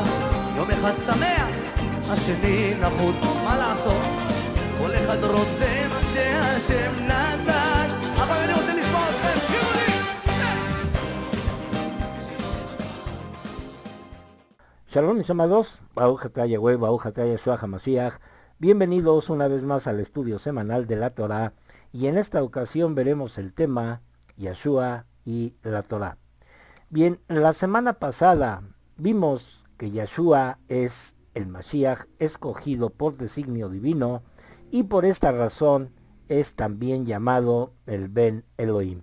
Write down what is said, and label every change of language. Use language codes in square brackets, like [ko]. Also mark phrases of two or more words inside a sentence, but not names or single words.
[he] יום אחד שמח, השני נחות, מה לעשות? כל אחד רוצה מה שהשם נתן. אבל אני רוצה לשמוע אתכם, שירו לי! [es] Shalom mis amados, [he] ברוך אתה יהוה, ברוך אתה ישוע המשיח. [es] Bienvenidos una vez más al estudio semanal de la Torah, y en esta ocasión veremos el tema Yeshua y la Torah. Bien, la semana pasada vimos que Yeshua es el Mashiach escogido por designio divino, y por esta razón es también llamado el [he] בן אלוהים.